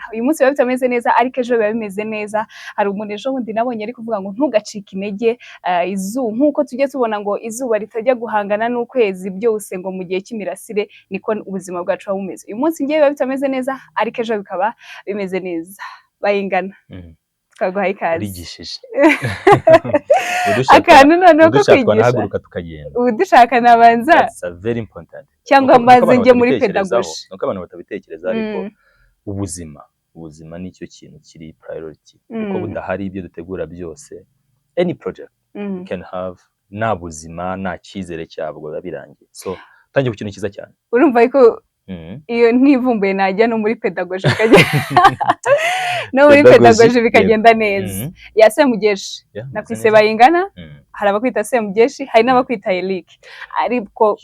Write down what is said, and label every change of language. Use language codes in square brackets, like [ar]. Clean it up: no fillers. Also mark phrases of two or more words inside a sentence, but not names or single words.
[rw] Uyu munsi biba bitameze neza ariko ejo biba bimeze neza. Hari umuntu ejo bundi nabonye ari kuvuga ngo ntugacike intege, izuba nkuko tujye tubona ngo izuba ritajya guhangana n'ukwezi byose ngo mu gihe cy'imirasire, niko ubuzima bwacu bumeze. Uyu munsi ngiye biba bitameze neza ariko ejo bikaba bimeze neza. Bayingana twaguhaye ikaze. Urigishije. Akantu noneho ko kwigisha. Nahaguruka tukagenda. Udushaka nabanza. [en] That's very important. [rw] Cyangwa mbaze njye muri pedagogy. Nuko abantu batabitekereza ariko ubuzima nicyo kintu kiri priority. Kuko budahari ibyo dutegura byose, [en] any project you can have [rw] na buzima na cyizere cyabwo birangiye. So tangiye ku kintu kiza cyane. Urumva yuko iyo ntivumbuye najya no muri pedagogy no muri pedagogy bikagenda neza. Ya Semugeshi nakwise Bayingana, hari abakwita Semugeshi, hari n'abakwita Eric, ariko